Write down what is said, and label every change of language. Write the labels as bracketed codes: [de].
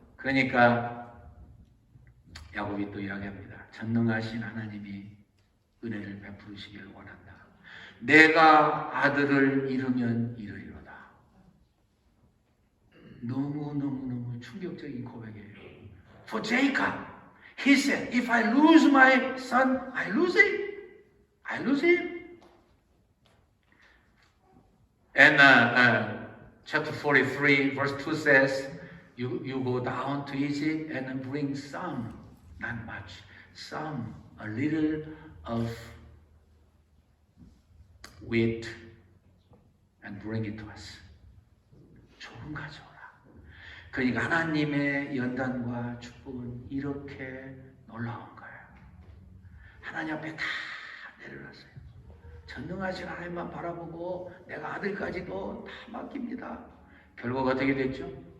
[ko] 그러니까 야곱이 또 이야기합니다. 전능하신 하나님이 은혜를 베푸시기를 원한다. 내가 아들을 잃으면 잃으리로다. 너무 충격적인 고백이에요. [en] For Jacob, he said, if I lose my son, I lose him. I lose him. And chapter 43, verse 2 says, you go down to Egypt and bring some, not much, some, a little of wheat and bring it to us. [ko] 조금 가져오라. 그러니까 하나님의 연단과 축복은 이렇게 놀라운 거예요. 하나님 앞에 다 내려놨어요. 전능하신 하나님만 바라보고 내가 아들까지도 다 맡깁니다. 결국 어떻게 됐죠?